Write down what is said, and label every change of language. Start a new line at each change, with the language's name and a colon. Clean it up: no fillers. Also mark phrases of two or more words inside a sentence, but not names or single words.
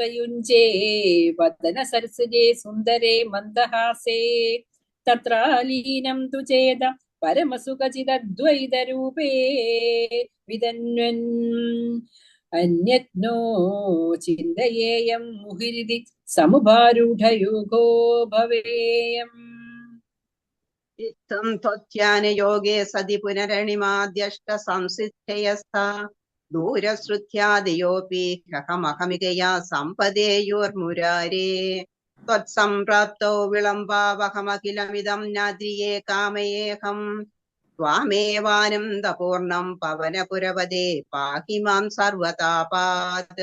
Sanskrit: युञ्जे वदनसरसिजे सुन्दरे मन्दहासे तत्र लीनं तु चेद परमसुखचिदद्वैतरूपे विदन्वन् अन्यत् नो चिन्तयेयं मुहुरिति समुपारूढयोगो भवेयम्. ഇത്തം ത്വധ്യാനയോഗേ സതി പുനരണിമാദ്യഷ്ട സംസിദ്ധയസ്ഥ ദൂരശ്രുത്യാദിയോപി ഹ്യഹമഹമികയാ സമ്പദേയോർമുരാരേ ത്വത്സംപ്രാപ്തോ വിളംബാവഹമഖിലമിദം നാദ്രിയേ കാമയേഹം ത്വാമേവാനന്ദപൂർണം പവനപുരവദേ പാഹി മാം സർവതാപാത്.